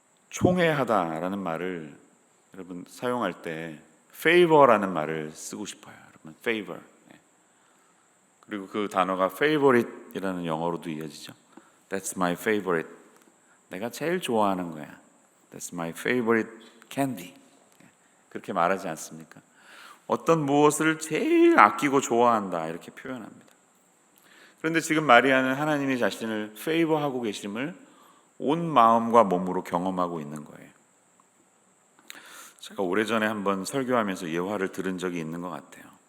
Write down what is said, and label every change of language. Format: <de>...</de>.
<ko>총애하다라는 말을 여러분 사용할 때 favor라는 말을 쓰고 싶어요. 여러분 favor. 그리고 그 단어가 favorite이라는 영어로도 이어지죠.</ko> <en>That's my favorite.</en> <ko>내가 제일 좋아하는 거야.</ko> <en>That's my favorite candy.</en> <ko>그렇게 말하지 않습니까? 어떤 무엇을 제일 아끼고 좋아한다 이렇게 표현합니다. 그런데 지금 마리아는 하나님이 자신을 페이버하고 계심을 온 마음과 몸으로 경험하고 있는 거예요. 제가 오래전에 한번 설교하면서 예화를 들은 적이 있는 것 같아요.</ko>